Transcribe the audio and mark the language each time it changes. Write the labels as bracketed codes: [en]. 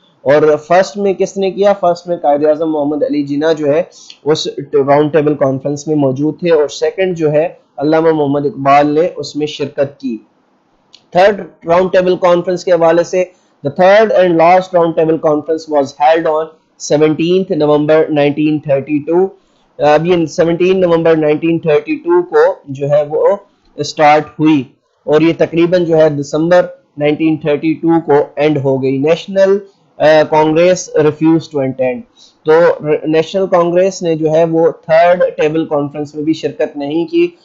[ur] اور فرسٹ میں کس نے کیا؟ فرسٹ میں قائد اعظم محمد علی جناح جو ہے اس راؤنڈ ٹیبل کانفرنس میں موجود تھے اور سیکنڈ جو ہے علامہ محمد اقبال نے اس میں شرکت کی. تھرڈ راؤنڈ ٹیبل کانفرنس کے حوالے سے [en] the third and last round table conference was held on 17th November 1932. [ur] اب یہ 17 نومبر 1932 کو جو ہے وہ اسٹارٹ ہوئی اور یہ تقریباً جو ہے دسمبر 1932 کو اینڈ ہو گئی. National [en] Congress refuse to attend. [ur] تو نیشنل کانگریس نے جو ہے وہ تھرڈ ٹیبل کانفرنس میں بھی شرکت نہیں کی.